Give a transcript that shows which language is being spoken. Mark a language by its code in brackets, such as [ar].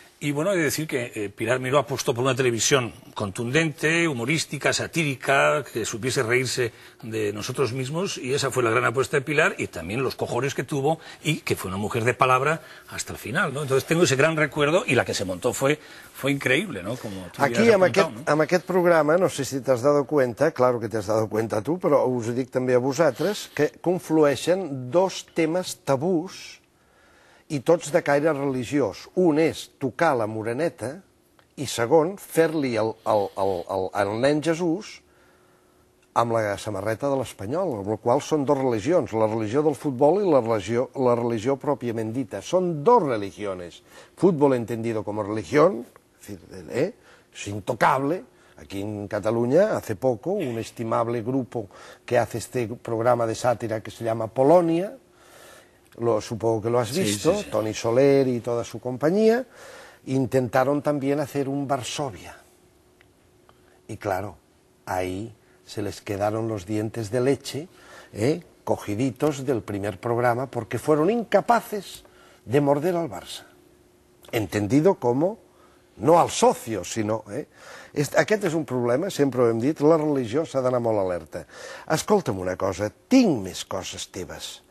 [es] Y bueno, he de decir que Pilar Miró apostó por una televisión contundente, humorística, satírica, que supiese reírse de nosotros mismos, y esa fue la gran apuesta de Pilar, y también los cojones que tuvo, y que fue una mujer de palabra hasta el final, ¿no? Entonces tengo ese gran recuerdo, y la que se montó fue increíble, ¿no? Como [ca] aquí, amb aquest programa, no sé si t'has dado cuenta, claro que t'has dado cuenta tu, però us ho dic també a vosaltres, que conflueixen dos temes tabús i tots de caire religiós. Un és tocar la Moreneta i segon, fer-li el nen Jesús amb la samarreta de l'Espanyol, amb la qual són dos religions, la religió del futbol i la religió pròpiament dita. Són dos religiones. [es] Fútbol entendido como religión, es intocable. Aquí en Cataluña, hace poco, un estimable grupo que hace este programa de sátira que se llama Polonia, supongo que lo has visto, sí. Toni Soler y toda su compañía, intentaron también hacer un Varsovia. Y claro, ahí se les quedaron los dientes de leche, cogiditos del primer programa, porque fueron incapaces de morder al Barça. Entendido como, no al socio, sinó... [ca] Aquest és un problema, sempre ho hem dit, la religió s'ha d'anar molt alerta. Escolta'm una cosa, tinc més coses teves.